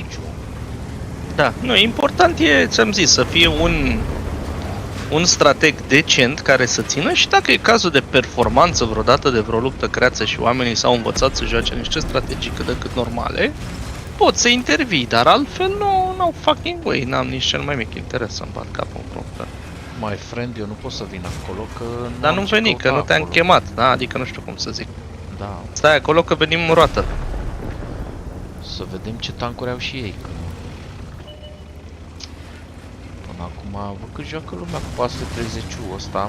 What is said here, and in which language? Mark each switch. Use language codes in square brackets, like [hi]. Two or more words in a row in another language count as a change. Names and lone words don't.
[ro] Da, nu, important e, ți-am zis, să fie un strateg decent care să țină și dacă e cazul de performanță vreodată de vreo luptă creață și oamenii s-au învățat să joace niște strategii cât de cât normale, poți să intervii, dar altfel [en] no fucking way, [ro] n-am nici cel mai mic interes să-mi bat capul în frunte. [en] My friend, [ro] eu nu pot să vin acolo că... Dar nu veni, că nu te-am chemat, da? Adică nu știu cum să zic. Da. Stai acolo că venim în roată. Să vedem ce tancuri au și ei, că... Până acum, văd că joacă lumea cu 430-ul ăsta.